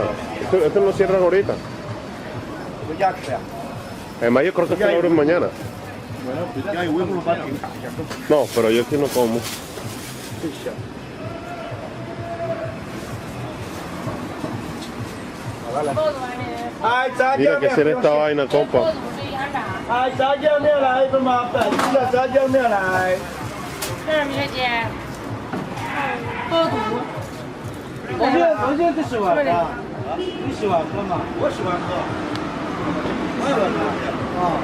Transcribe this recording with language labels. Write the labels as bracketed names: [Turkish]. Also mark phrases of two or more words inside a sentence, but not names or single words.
[Spanish] Esto lo cierran ahorita. Además, yo creo que esto lo abren mañana. No, pero yo aquí no como. Mira que será esta vaina, compa. [Chinese] 哎，炸酱面来一个吗？本地的炸酱面来。这是米姐。我现在最喜欢喝，你喜欢喝吗？我喜欢喝。我也喝。啊。